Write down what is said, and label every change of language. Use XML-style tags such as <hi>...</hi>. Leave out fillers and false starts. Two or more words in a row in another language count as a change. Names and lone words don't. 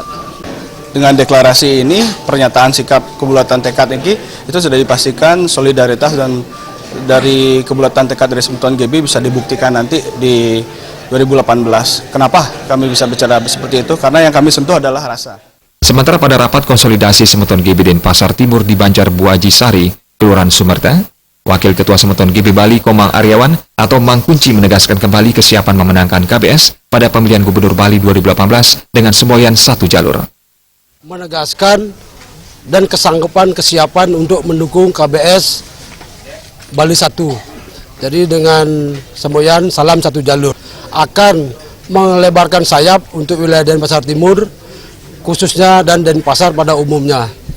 <id>Dengan deklarasi ini, pernyataan sikap kebulatan tekad ini itu sudah dipastikan solidaritas dan dari kebulatan tekad dari Semeton GB bisa dibuktikan nanti di 2018. Kenapa kami bisa bicara seperti itu? Karena yang kami sentuh adalah rasa. Sementara pada rapat konsolidasi Semeton GB Denpasar Timur di Banjar Buaji Sari, Kelurahan Sumerta, Wakil Ketua Semeton GB Bali Komang Aryawan atau Mang Kunci menegaskan kembali kesiapan memenangkan KBS pada pemilihan Gubernur Bali 2018 dengan semboyan satu jalur. Menegaskan dan kesanggupan kesiapan untuk mendukung KBS Bali 1. Jadi dengan semboyan salam satu jalur akan melebarkan sayap untuk wilayah Denpasar Timur khususnya dan Denpasar pada umumnya.</id>